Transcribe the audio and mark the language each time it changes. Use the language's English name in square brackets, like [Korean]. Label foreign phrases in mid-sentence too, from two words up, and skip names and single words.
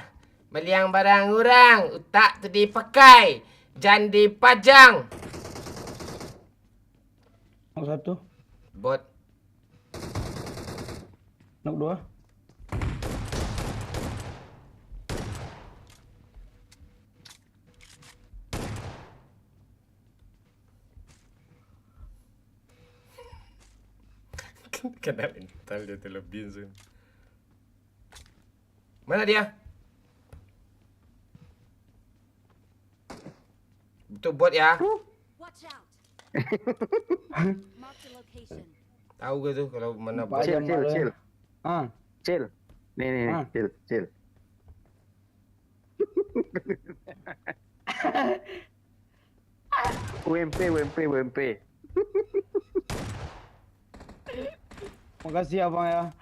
[Indonesian] Meliang barang orang, utak tu dipakai, jan dipajang. Nok satu, Bot. nok dua. Kena mental dia tu lebih Zun. Mana dia? Betul bot ya? [English] Watch out. Mark the location. [Indonesian] Tahu ke tu kalau mana bot? Pak. Chill. Ah, Chill. Nih. Ah. Chill. UMP. makasih abang ya.